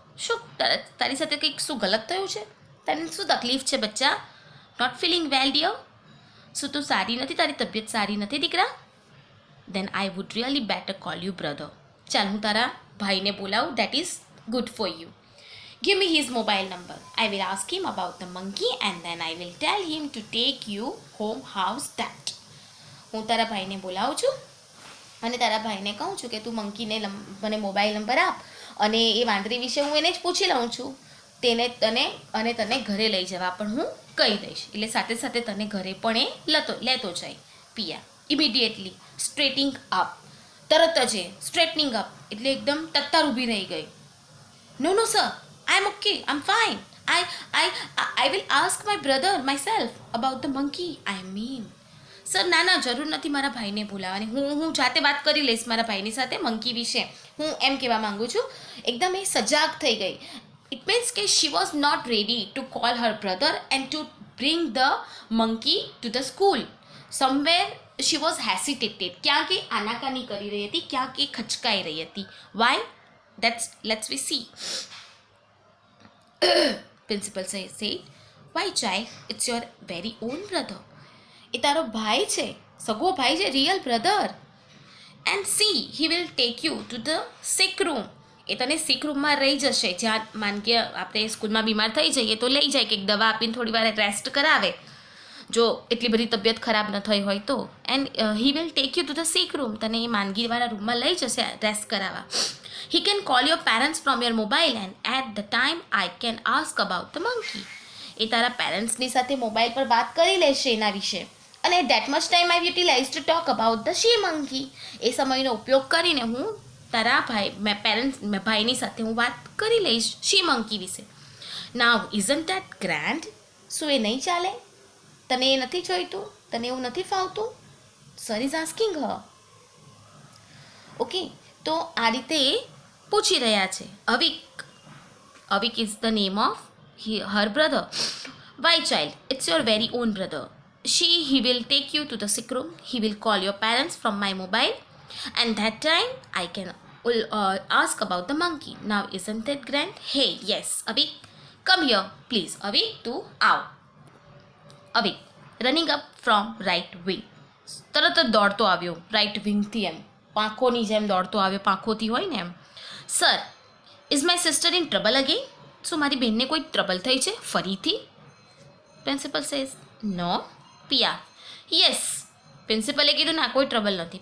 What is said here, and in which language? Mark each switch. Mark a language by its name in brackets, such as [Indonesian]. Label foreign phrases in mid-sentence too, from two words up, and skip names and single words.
[Gujarati] શું તારી સાથે કંઈક શું ગલત થયું છે? તને શું તકલીફ છે બચ્ચા? [English] Not feeling well dear? [Gujarati] શું તું સારી નથી? તારી તબિયત સારી નથી દીકરા? [English] then I would really better call you brother. [Gujarati] ચાલ હું તારા ભાઈને બોલાવું, [English] that is good for you. Give me his mobile number. I will ask him about the monkey and then I will tell him to take you home. How's that? [Gujarati] હું તારા ભાઈને બોલાવું છું અને તારા ભાઈને કહું છું કે તું મંકીને મને મોબાઈલ નંબર આપ અને એ વાંદરી વિશે હું એને જ પૂછી લઉં છું, તને ઘરે લઈ જવા પણ હું કહી દઈશ. એટલે સાથે સાથે તને ઘરે પણ એ લેતો જાય. પિયા [English] immediately straighting up, [Gujarati] તરત જ [English] straightening up [Gujarati] એટલે એકદમ તત્તાર ઊભી રહી ગઈ. [English] No sir, I'm okay, I'm fine. I will ask my brother myself about the monkey. I mean, [Gujarati] સર ના જરૂર નથી મારા ભાઈને બોલાવવાની, હું જાતે વાત કરી લઈશ મારા ભાઈની સાથે મંકી વિશે. હું એમ કહેવા માંગુ છું. એકદમ એ સજાગ થઈ ગઈ. [English] It means કે she was not ready to call her brother and to bring the monkey to the school. Somewhere she was hesitated. [Gujarati] ક્યાંક એ આનાકાની કરી રહી હતી, ક્યાંક એ ખચકાઈ રહી હતી. [English] Why? Let's we see. Principal said, why child, it's your very own brother. [Gujarati] એ તારો ભાઈ છે, સગો ભાઈ છે, [English] real brother. And see he will take you to the sick room. [Gujarati] એ તને સિક રૂમમાં રહી જશે, જ્યાં માન કે આપણે સ્કૂલમાં બીમાર થઈ જઈએ તો લઈ જાય કે દવા આપીને થોડી વાર રેસ્ટ કરાવે, જો એટલી બધી તબિયત ખરાબ ન થઈ હોય તો. [English] And he will take you to the sick room. [Gujarati] તને એ માંદગીવાળા રૂમમાં લઈ જશે રેસ્ટ કરાવવા. [English] He can call your parents from your mobile and at the time I can ask about the monkey. [Gujarati] એ તારા પેરેન્ટ્સની સાથે મોબાઈલ પર વાત કરી લેશે એના વિશે. [English] અને that much time I utilize to talk about the she monkey. [Gujarati] એ સમયનો ઉપયોગ કરીને હું તારા ભાઈની સાથે હું વાત કરી લઈશ [English] she monkey [Gujarati] વિશે. [English] Now isn't that grand? [Gujarati] શું એ નહીં ચાલે? તને એ નથી જોઈતું? તને એવું નથી ફાવતું? [English] Sir is asking her. [Gujarati] ઓકે, તો આ રીતે પૂછી રહ્યા છે. [English] Avik is the name of her brother. Why child, it's your very own brother. he will take you to the sick room. He will call your parents from my mobile and that time I can ask about the monkey. Now isn't that grand? Hey, yes, Avik, come here please. [Gujarati] Avik, tu આવ. [English] Avik running up from right wing. [Gujarati] તરત જ દોડતો આવ્યો રાઇટ વિંગથી, એમ પાંખોની જેમ દોડતો આવ્યો, પાંખોથી હોય ને એમ. [English] Sir, is my sister in trouble again? [Gujarati] શું મારી બહેનને કોઈ ટ્રબલ થઈ છે ફરીથી? [English] Principal says, no. Piya, yes. [Gujarati] પ્રિન્સિપલે કીધું ના કોઈ ટ્રબલ નથી.